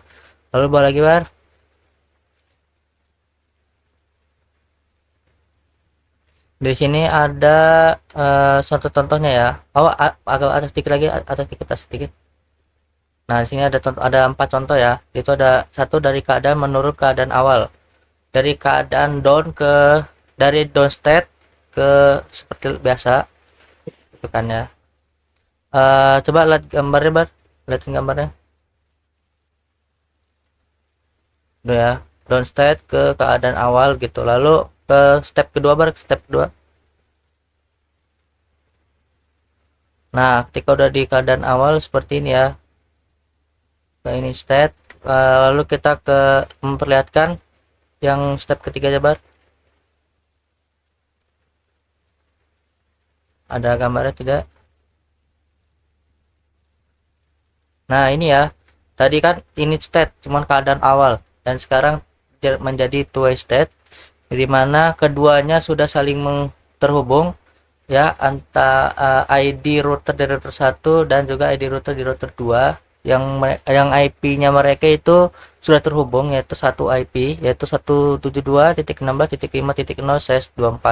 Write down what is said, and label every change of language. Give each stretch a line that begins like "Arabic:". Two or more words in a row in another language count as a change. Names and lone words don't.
Indonesian: Lalu bawa lagi di sini ada suatu contohnya ya. Agak atas sedikit lagi, atas sedikit. Nah, di sini ada 4 contoh ya. Itu ada satu dari keadaan menurut keadaan awal. Dari keadaan dari
English: down state
Indonesian: ke seperti biasa. Itu kan ya. Coba lihat gambarnya lihatin gambarnya. Udah ya,
English: down state
Indonesian: ke keadaan awal gitu. Lalu ke step kedua nah, ketika udah di keadaan awal seperti ini ya, ke ini state, lalu kita memperlihatkan yang step ketiga ada gambarnya tidak? Nah, ini ya, tadi kan
English: init state
Indonesian: cuman keadaan awal, dan sekarang menjadi
English: two way state,
Indonesian: di mana keduanya sudah saling terhubung ya, antara ID router di router 1 dan juga ID router di router 2 yang IP-nya mereka itu sudah terhubung, yaitu satu IP, yaitu 172.16.5.0/24.